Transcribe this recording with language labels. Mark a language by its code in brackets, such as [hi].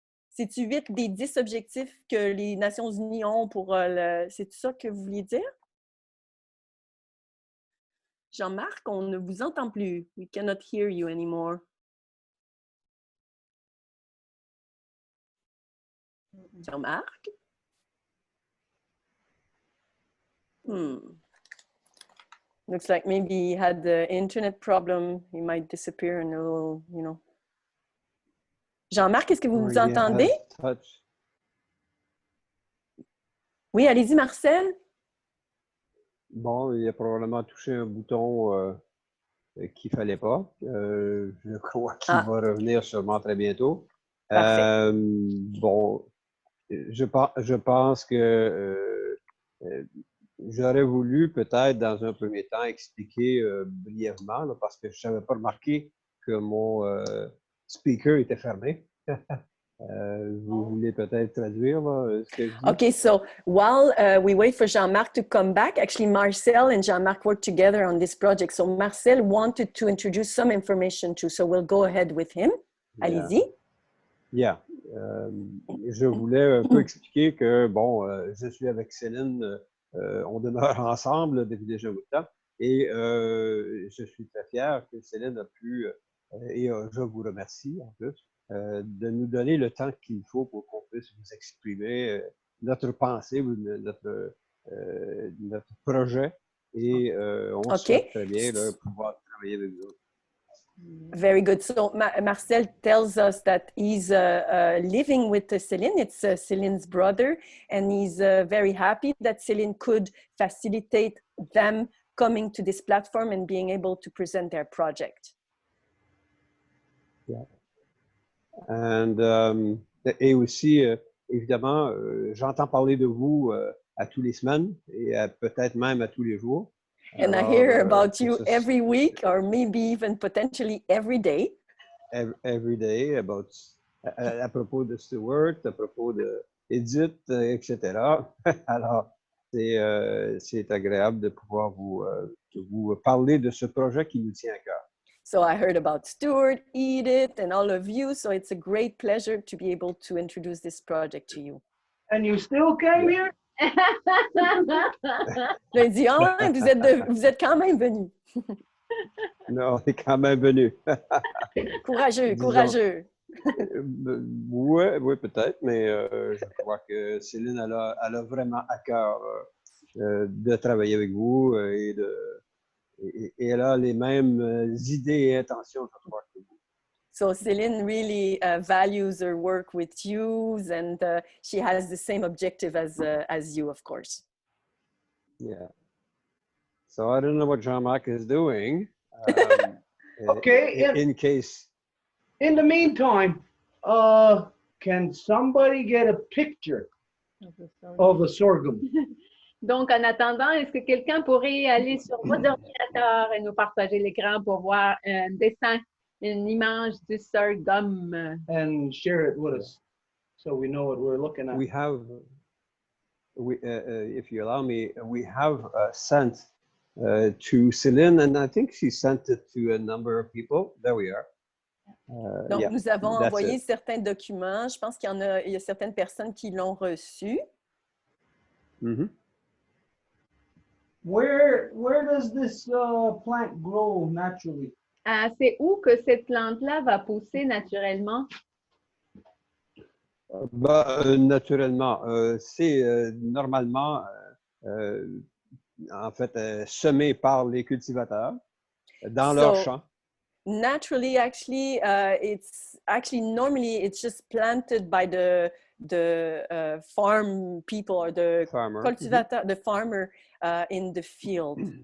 [fr] C'est-tu 8 des 10 objectifs que les Nations Unies ont pour c'est ça que vous vouliez dire? Jean-Marc, on ne vous entend plus. [en] We cannot hear you anymore. Jean-Marc? Looks like maybe he had the internet problem. He might disappear in a little, you know. [fr] Jean-Marc, est-ce que vous nous entendez? Oui, allez-y, Marcel. Bon, il a probablement touché un bouton qu'il ne fallait pas. Je crois qu'il va revenir sûrement très bientôt. Bon, je pense que j'aurais voulu peut-être dans un premier temps expliquer brièvement, là, parce que je n'avais pas remarqué que mon speaker était fermé. Vous voulez peut-être traduire là, ce que je dis? [en] Okay, so while we wait for Jean-Marc to come back, actually Marcel and Jean-Marc worked together on this project. So Marcel wanted to introduce some information too, so we'll go ahead with him. Yeah. [fr] Allez-y. [en] Yeah. [fr] Je voulais un peu expliquer que, bon, je suis avec Céline, on demeure ensemble depuis déjà un bout de temps, et je suis très fier que Céline a pu, et je vous remercie en plus, de nous donner le temps qu'il faut pour qu'on puisse vous exprimer notre pensée ou notre projet, et on se [en] Okay. [fr] souhaite très bien là, pouvoir travailler avec vous. [en] Very good. So Marcel tells us that he's living with Céline. It's Céline's brother, and he's very happy that Céline could facilitate them coming to this platform and being able to present their project. Yeah. And, [fr] et aussi, évidemment, j'entends parler de vous à tous les semaines et peut-être même à tous les jours. [en] And [fr] Alors, [en] I hear about you every week, or maybe even potentially every day. Every day, [fr] à propos de Stuart, à propos de Edith, etc. Alors, c'est agréable de pouvoir vous parler de ce projet qui nous tient à cœur. [en] So I heard about Stuart, Edith, and all of you. So it's a great pleasure to be able to introduce this project to you. And you still came here? [fr] Là, il dit, ah ouais, vous êtes quand même venu. Non, on est quand même venu. Courageux, Disons, courageux. Oui, peut-être, mais je crois que Céline, elle a vraiment à cœur de travailler avec vous et elle a les mêmes idées et intentions, je crois, que vous. [en] So Céline really values her work with you, and she has the same objective as you, of course. Yeah. So I don't know what Jean-Marc is doing. Okay. In case. In the meantime, can somebody get a picture of a sorghum? [fr] Donc, en attendant, est-ce que quelqu'un pourrait aller sur votre ordinateur et nous partager l'écran pour voir un dessin, une image du sorghum? [en] And share it with us so we know what we're looking at. We have, if you allow me, we have sent to Céline, and I think she sent it to a number of people. There we are. [fr] Donc, [en] Yeah, [fr] nous avons [en] that's [fr] envoyé [en] it. [fr] certains documents. Je pense qu'il y a certaines personnes qui l'ont reçu. Mm-hmm. [en] Where does this plant grow naturally? [fr] C'est où que cette plante-là va pousser naturellement? Naturellement, c'est normalement, en fait, semé par les cultivateurs dans leur champ. [en] Naturally, actually, normally it's just planted by the farm people or the cultivator, the farmer in the field.